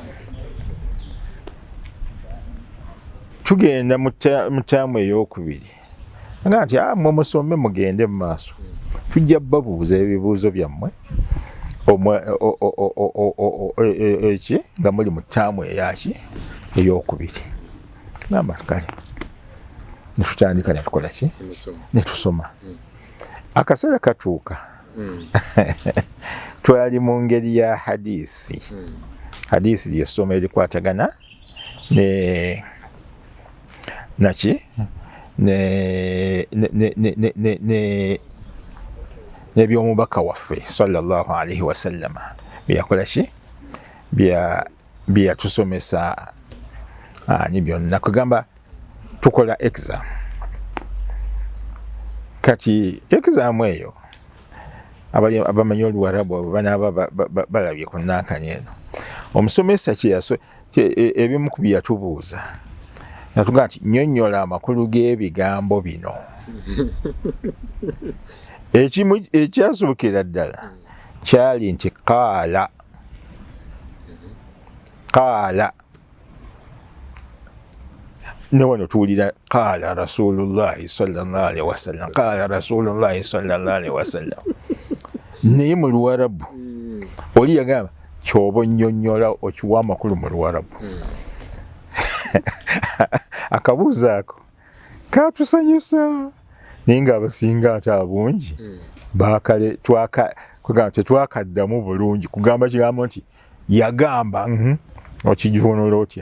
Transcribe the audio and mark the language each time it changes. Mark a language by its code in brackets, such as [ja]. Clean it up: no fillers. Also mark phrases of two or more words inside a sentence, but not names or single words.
[lg] Tugenda mu ttaamu ey'okubiri nga nti mwe musome mugende mu maaso tujja babuuza ebibuuzo byammwe eki nga muli mu ttaamu eyaki ey'okubiri. Gamba kale netutandika netukola ki netusoma. Akaseera katuuka twali mu ngeri ya hadisi. Hadisi lyessomo erikwatagana naki n'ebyomubaka waffe [ar] صلى الله عليه وسلم [lg] byakola ki byatusomesa ni byonna. Kugamba tukola exam. Kati exam eyo abamanyi Oluwarabu banaaba balabye ku nankani eno omusomesa ebimu ku bye yatubuuza yatugamba nti nnyonnyola amakulu g'ebigambo bino. Ekyasookera ddala kyali nti [ar] قال [lg] ne wano tuwulira [ar] قال رسول الله صلى الله عليه وسلم قال رسول الله صلى الله عليه وسلم. [lg] Naye mu Luwarabu oli yagamba kyoba onnyonnyola okiwa amakulu mu Luwarabu. Akabuuzo ako katusanyusa naye ng'abasinga ate abungi tetwakaddamu bulungi kugamba kigambo nti yagamba okijunula otya.